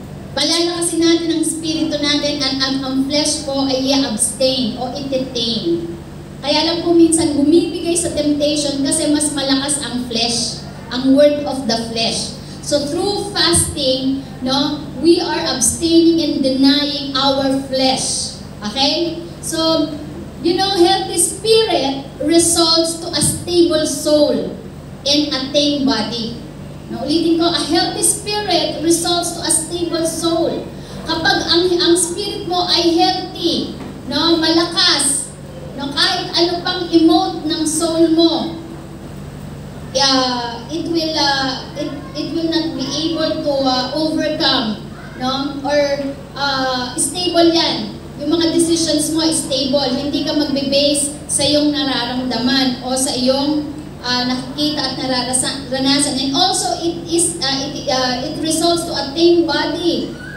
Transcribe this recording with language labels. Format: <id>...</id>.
<tl>Palalakasin natin ang spirito natin at ang flesh po ay i-abstain o i-detain. Kaya lang po minsan bumibigay sa temptation kasi mas malakas ang flesh, ang word of the flesh.</tl> <en>So through fasting, no, we are abstaining and denying our flesh. Okay? So, you know, healthy spirit results to a stable soul and a tame body. Now,</en> <tl>ulitin ko,</tl> <en>a healthy spirit results to a stable soul.</en> <tl>Kapag ang spirit mo ay healthy, no, malakas, no, kahit ano pang emote ng soul mo,</tl> <en>it will not be able to overcome,</en> <tl>no, or stable yan. Yung mga decisions mo is stable, hindi ka magbe-base sa iyong nararamdaman o sa iyong nakikita at nararanasan.</tl> <en>And also, it results to a tame body.</en>